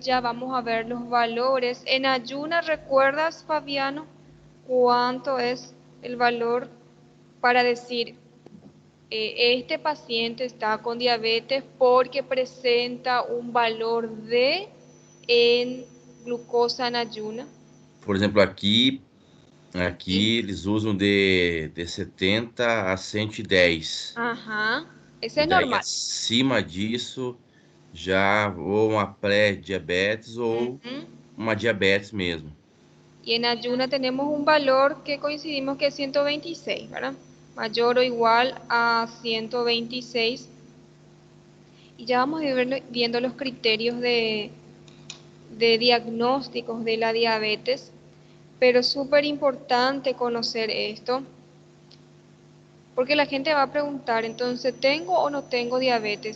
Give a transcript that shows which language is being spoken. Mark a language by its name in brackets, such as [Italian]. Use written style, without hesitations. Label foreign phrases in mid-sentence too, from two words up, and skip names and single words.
[Spanish] Ya vamos a ver los valores. En ayunas, ¿recuerdas, Fabiano, cuánto es el valor para decir este paciente está con diabetes porque presenta un valor de en glucosa en ayuna? [Portuguese] Por exemplo, [Spanish] ¿Sí? [Portuguese] aqui eles usam de 70 a 110. [Spanish] Ajá, ese [Portuguese] E [Spanish] es [Portuguese] daí normal. acima disso já ou uma pré-diabetes ou Ujú. uma diabetes mesmo. [Spanish] Y en ayuna tenemos un valor que coincidimos que es 126, ¿verdad? Mayor o igual a 126. Y ya vamos a ir viendo los criterios de diagnósticos de la diabetes, pero es súper importante conocer esto, porque la gente va a preguntar, entonces, ¿tengo o no tengo diabetes?